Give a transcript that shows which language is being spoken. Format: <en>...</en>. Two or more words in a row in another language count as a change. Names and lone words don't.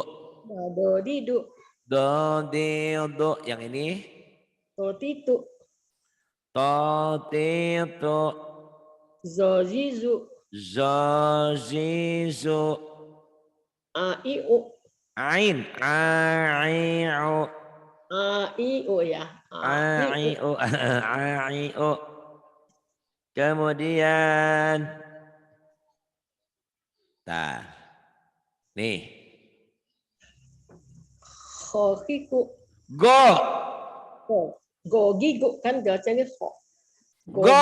<id>Dodidu. Dodidu. Yang ini? Totitu. Totitu. Zozizu. Zozizu. Aiu. Ain. Aiu. A, I, O ya. A, I, O. A, I, O. Kemudian. Nah. Nih. Hokiku. Go. Go. Gogigu kan bacanya ho. Go</id>